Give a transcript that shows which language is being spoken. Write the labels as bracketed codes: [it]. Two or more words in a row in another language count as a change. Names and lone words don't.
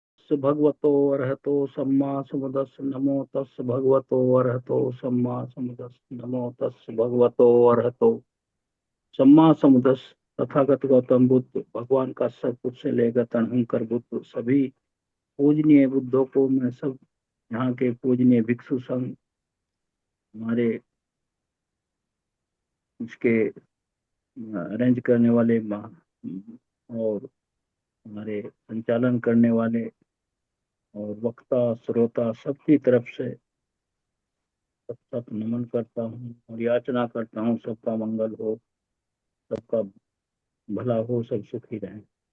[pi] तस् भगवतो अरहतो सम्मा समुद्रस्य नमो तस् भगवतो अरहतो सम्मा समुद्रस्य नमो तस् भगवतो अरहतो सम्मा समुद्रस्य। [hi] तथागत गौतम बुद्ध भगवान का सब कुछ से लेकर तनहंकर बुद्ध सभी पूजनीय बुद्धों को मैं सब यहाँ के पूजनीय भिक्षु संघ हमारे उसके अरेंज करने वाले और हमारे संचालन करने वाले और वक्ता श्रोता सबकी तरफ से सब सब नमन करता हूँ और याचना करता हूँ सबका मंगल हो, सबका भला हो, सब सुखी रहें।